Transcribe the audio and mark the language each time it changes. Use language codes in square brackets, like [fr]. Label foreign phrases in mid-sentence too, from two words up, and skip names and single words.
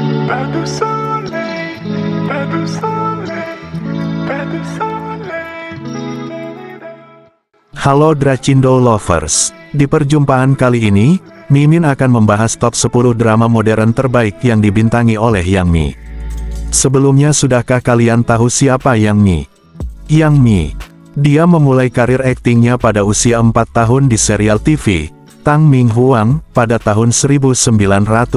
[fr] pas de soleil, pas de soleil, pas de soleil. [id] Halo Dracindo Lovers, di perjumpaan kali ini, Mimin akan membahas top 10 drama modern terbaik yang dibintangi oleh Yang Mi. Sebelumnya sudahkah kalian tahu siapa Yang Mi? Yang Mi, dia memulai karir aktingnya pada usia 4 tahun di serial TV, Tang Ming Huang, pada tahun 1990.